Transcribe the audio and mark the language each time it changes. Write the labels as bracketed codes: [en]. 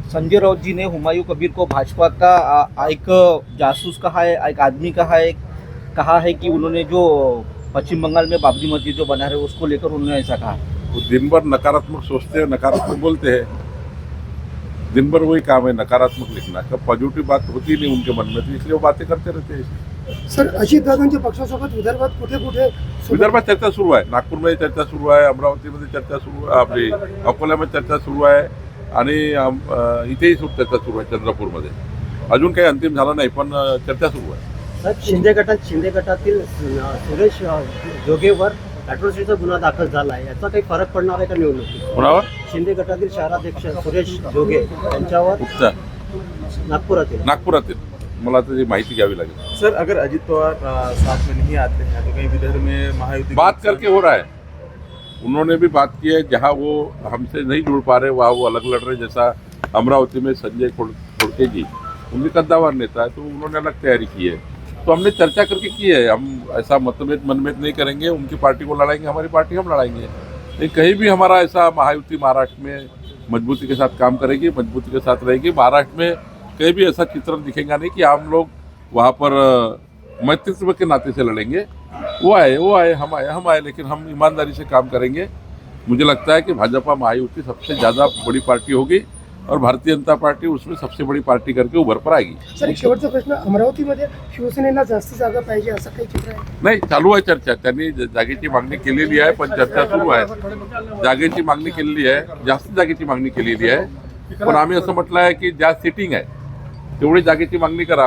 [hi] संजय राउत जी ने हुमायूं कबीर को भाजपा का एक जासूस कहा है, एक आदमी कहा है कि उन्होंने जो पश्चिम बंगाल में बाबरी मस्जिद जो बना रहे उसको लेकर उन्होंने ऐसा कहा. वो दिन भर नकारात्मक सोचते हैं, नकारात्मक बोलते हैं. दिन भर वही काम है, नकारात्मक लिखना. कब पॉजिटिव बात होती नहीं उनके मन में, तो इसलिए वो बातें करते रहते हैं. [mr] सर, अजितदादांच्या पक्षासोबत विदर्भात कुठे कुठे? विदर्भात चर्चा सुरू आहे, नागपूरमध्ये चर्चा सुरू आहे, अमरावतीमध्ये चर्चा सुरू आहे, आपली अकोल्यामध्ये चर्चा सुरू आहे आणि इथेही चर्चा सुरू आहे चंद्रपूरमध्ये. अजून काही अंतिम झालं नाही, पण चर्चा सुरू आहे. शिंदे गटातील सुरेश जोगेवर अॅट्रॉसिटीचा गुन्हा दाखल झाला आहे, याचा काही फरक पडणार आहे का निवडणुकीत? कोणावर? शिंदे गटातील शहराध्यक्ष सुरेश जोगे यांच्यावर कुठचा नागपुरातील मला त्याची माहिती घ्यावी लागेल. [hi] सर, अगर अजित पवार साथ में नहीं आते हैं तो कहीं विदर्भ में महायुति बात करके हो रहा है, उन्होंने भी बात की है. जहाँ वो हमसे नहीं जुड़ पा रहे वहाँ वो अलग लड़ रहे. जैसा अमरावती में संजय खोड़के जी, उनके कद्दावर नेता है, तो उन्होंने अलग तैयारी की है. तो हमने चर्चा करके की है. हम ऐसा मनभेद नहीं करेंगे. उनकी पार्टी को लड़ाएंगे, हमारी पार्टी हम लड़ाएंगे. लेकिन कहीं भी हमारा ऐसा महायुति महाराष्ट्र में मजबूती के साथ काम करेगी, मजबूती के साथ रहेगी. महाराष्ट्र में कहीं भी ऐसा चित्रण दिखेगा नहीं कि हम लोग वहाँ पर मैत्रित्व के नाते से लड़ेंगे. वो आए हम आए, लेकिन हम ईमानदारी से काम करेंगे. मुझे लगता है कि भाजपा महायुति सबसे ज़्यादा बड़ी पार्टी होगी और भारतीय जनता पार्टी उसमें सबसे बड़ी पार्टी करके उभर पर आएगी. [mr] सर, एक शेवटचा प्रश्न, अमरावतीमध्ये शिवसेनेला जास्त जागा पाहिजे असं काही चित्र आहे? नाही, चालू आहे चर्चा. त्यांनी जागेची मागणी केलेली आहे, पण चर्चा सुरू आहे. जागेची मागणी केलेली आहे, जास्त जागेची मागणी केलेली आहे. पण आम्ही असं म्हटलं आहे की ज्या सिटिंग आहे तेवढी जागेची मागणी करा.